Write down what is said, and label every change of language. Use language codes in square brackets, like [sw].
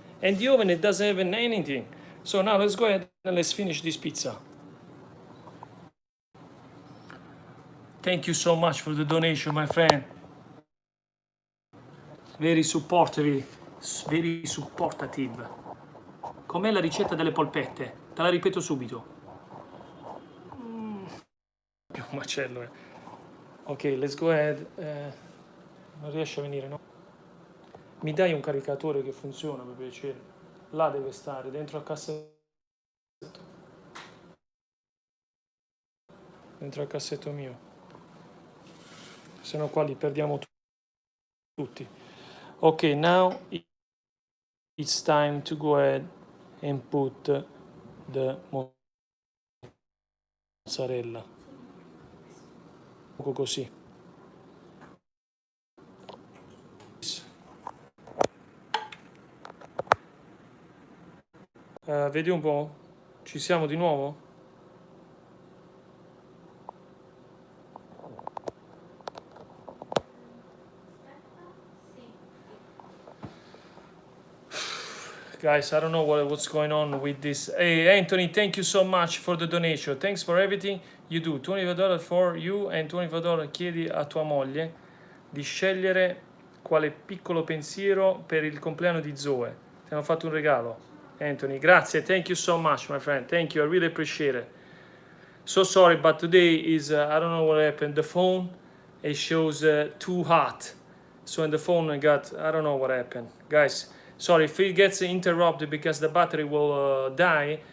[en] And the oven, it doesn't have anything. So now let's go ahead and let's finish this pizza. Thank you so much for the donation, my friend. Very supportive, very supportative. [it] Com'è la ricetta delle polpette? Te la ripeto subito. Più un macello, eh. [en] Ok, let's go ahead. [it] Non riesce a venire, no? Mi dai un caricatore che funziona, per piacere? Là deve stare, dentro al cassetto. Dentro al cassetto mio. Se no qua li perdiamo tutti. [en] Ok, now it's time to go ahead and put the mozzarella. [it] Poco così. Vedi un po'? Ci siamo di nuovo? [en] Guys, I don't know what's going on with this. Hey, Anthony, thank you so much for the donation. Thanks for everything you do. $25 for you and $25 [it] chiedi a tua moglie di scegliere quale piccolo pensiero per il compleanno di Zoe. Ti hanno fatto un regalo, Anthony. [en] Grazie, thank you so much, my friend. Thank you, I really appreciate it. So sorry, but today is, I don't know what happened. The phone, it shows too hot. So in the phone I got, I don't know what happened. Guys, sorry if it gets interrupted because the battery will die.